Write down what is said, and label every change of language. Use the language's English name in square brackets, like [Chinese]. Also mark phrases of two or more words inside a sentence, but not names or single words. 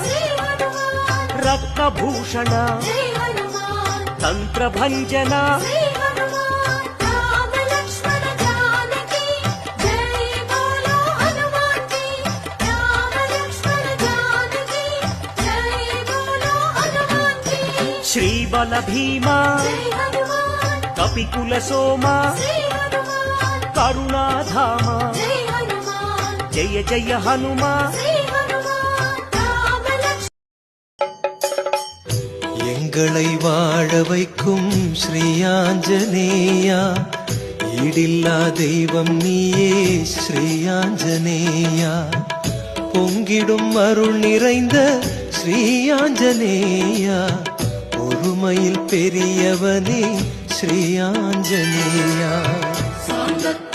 [Sanskrit] रत्नभूषण तंत्रभंजन श्रीबल भीमा कपिकुल सोमा करुणाधामा जय जय हनुमा [Tamil] எங்களை வாழ வைக்கும் ஸ்ரீயாஞ்சனேயா ஈடில்லா தெய்வம் நீயே ஸ்ரீயாஞ்சனேயா பொங்கிடும் அருள் நிறைந்த ஸ்ரீயாஞ்சனேயா ஒருமையில் பெரியவனே ஸ்ரீயாஞ்சனேயா